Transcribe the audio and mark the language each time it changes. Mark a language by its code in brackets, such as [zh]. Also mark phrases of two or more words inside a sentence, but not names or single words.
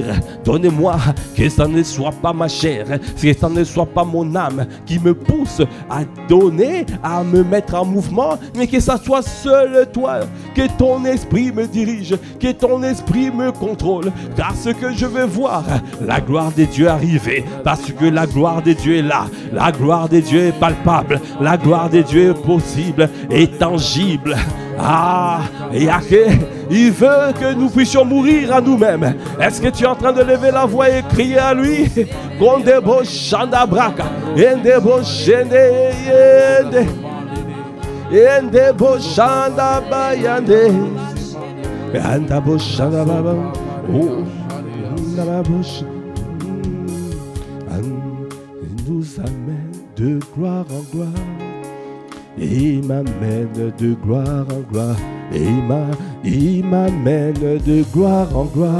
[fr] Donne-moi que ça ne soit pas ma chair, que ça ne soit pas mon âme qui me pousse à donner, à me mettre en mouvement, mais que ça soit seul toi, que ton esprit me dirige, que ton esprit me contrôle, parce que je veux voir la gloire de Dieu arriver, parce que la gloire de Dieu est là, la gloire de Dieu est palpable, la gloire de Dieu est possible et tangible. Ah, il veut que nous puissions mourir à nous-mêmes. Est-ce que tu es en train de lever la voix et crier à lui? Kondebo shanda braka, endebo shende yende, endebo shanda bayande, endebo shanda baba, oh, nous amène de gloire en gloire. Il m'amène de gloire en gloire. Il m'amène de gloire en gloire.